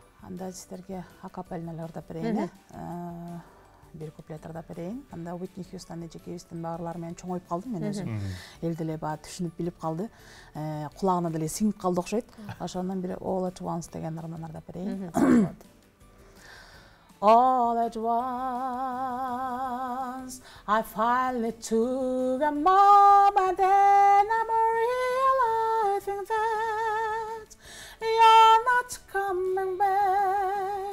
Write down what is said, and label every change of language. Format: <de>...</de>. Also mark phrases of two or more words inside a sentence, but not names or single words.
<ky>Анда сиздерге акапельналар ырдап берейин. бир куплет ырдап берейин. Анда Уитни Хьюстон эжекебиздин баарлары менен чоңоюп калдым мен өзүм. Эл деле баа түшүнүп билип калды. Кулагына деле сиңип калды окшойт. Ошондон бир All at Once деген ырымын ырдап берейин.</ky> <en>All at once, I finally took a moment, and I'm realizing that you're not coming back.</en>